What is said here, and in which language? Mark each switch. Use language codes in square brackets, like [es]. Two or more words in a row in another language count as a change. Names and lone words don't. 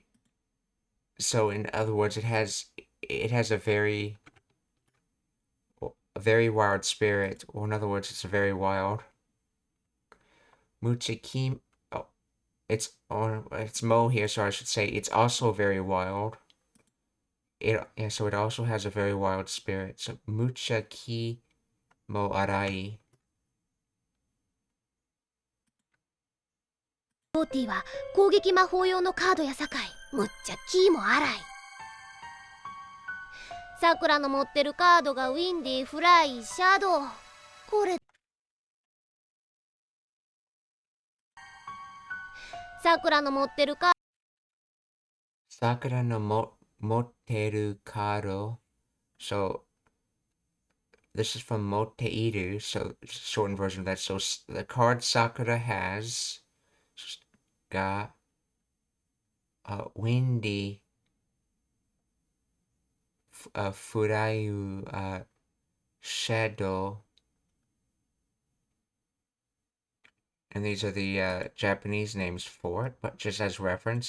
[en] So in other words, it has a very wild spirit, or in other words, it's a very wild. [ja] むっちゃキーも. [en] Oh, it's mo here, so I should say it's also very wild. So it also has a very wild spirit. [ja] So むっちゃキーも荒い. ウォーティは攻撃魔法用のカードやさかいむっちゃキーも荒い。さくらの持ってるカードがウィンディ、フライ、シャドウ。これさくらの持ってるカードさくらの持ってるカード. [en] So this is from Moteiru, so shortened version of that. So the card Sakura has got windy furayu shadow, and these are the Japanese names for it, but just as reference.